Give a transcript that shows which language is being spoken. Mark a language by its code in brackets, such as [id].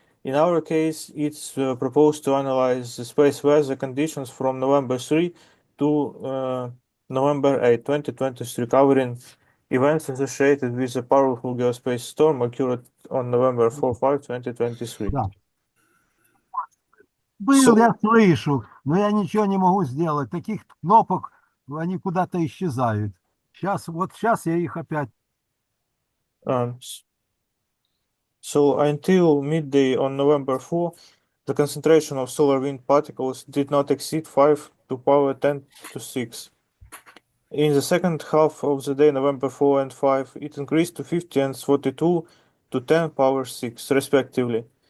[en] In our case, it's proposed to analyze the space weather conditions from November 3 to November 8, 2023, covering events associated with a powerful geospace storm occurred on November 4-5, 2023. [ru] Да. Был, я слышу, но я ничего не могу сделать. Таких кнопок, они куда-то исчезают. Сейчас я их опять... [en] So until midday on November 4, the concentration of solar wind particles did not exceed 5 to power 10 to 6. In the second half of the day, November 4 and 5, it increased to 50 and 42 to 10 power 6, respectively.